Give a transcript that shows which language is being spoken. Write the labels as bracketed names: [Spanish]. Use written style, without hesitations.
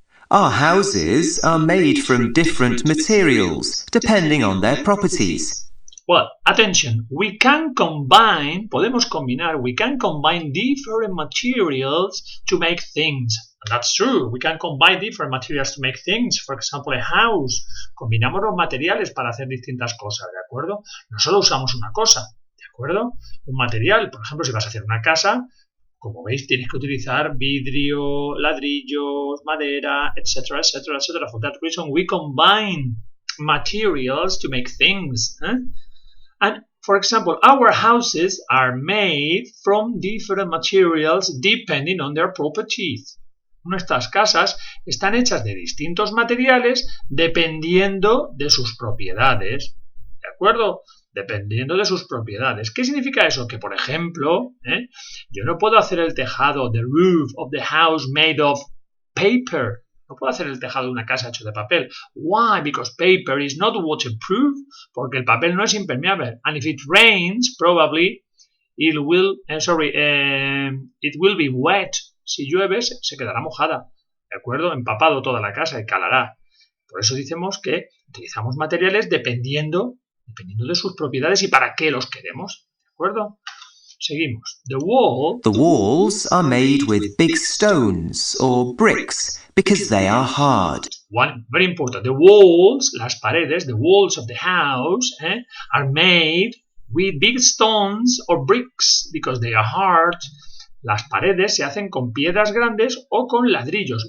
[English] Our houses are made from different materials depending on their properties. Well, attention, we can combine different materials to make things. And that's true, we can combine different materials to make things. For example, a house. [Spanish] Combinamos los materiales para hacer distintas cosas, ¿de acuerdo? No solo usamos una cosa, ¿de acuerdo? Un material, por ejemplo, si vas a hacer una casa, como veis, tienes que utilizar vidrio, ladrillos, madera, etc., etc., etc. [English] For that reason, we combine materials to make things. And for example, our houses are made from different materials depending on their properties. [Spanish] Nuestras casas están hechas de distintos materiales dependiendo de sus propiedades. ¿De acuerdo? Dependiendo de sus propiedades. ¿Qué significa eso? Que, por ejemplo, yo no puedo hacer el tejado, [English] the roof of the house made of paper. [Spanish] No puedo hacer el tejado de una casa hecho de papel. [English] Why? Because paper is not waterproof. [Spanish] Porque el papel no es impermeable. [English] And if it rains, probably it will be wet. [Spanish] Si llueve, se quedará mojada. ¿De acuerdo? Empapado toda la casa y calará. Por eso decimos que utilizamos materiales dependiendo de sus propiedades y para qué los queremos. ¿De acuerdo? Seguimos. [English] The walls are made with big stones or bricks because they are hard. One very important. The walls, [Spanish] las paredes, [English] the walls of the house are made with big stones or bricks because they are hard. [Spanish] Las paredes se hacen con piedras grandes o con ladrillos.